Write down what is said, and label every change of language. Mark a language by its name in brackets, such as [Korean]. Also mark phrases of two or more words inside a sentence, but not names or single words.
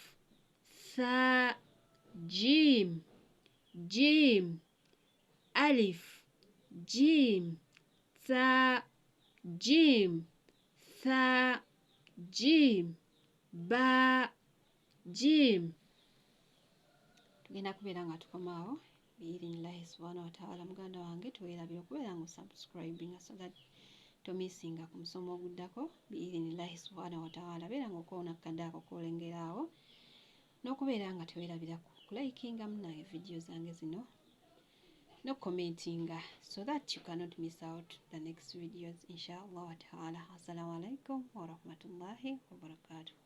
[Arabic] ثا. جيم. ألف. جيم. ثا. جيم. ثا. جيم. با. جيم. [Ganda] Tugenda kubeera nga tukomaawo [Arabic] بإذن الله سبحانه وتعالى. [Ganda] Muganda wange tuweerabira okubeera nga osubscribinga [English] so that [Ganda] tomisinga ku musomo oguddako [Arabic] بإذن الله سبحانه وتعالى. [Ganda] Beera nga okoona akadde ako k'olengeraawo n'okubeera nga teweerabira kulayikinga munaye vidiyo zange zino n'okukomentinga [English] so that you cannot miss out the next videos [Arabic] إن شاء الله وتعالى. السلام عليكم ورحمة الله وبركاته.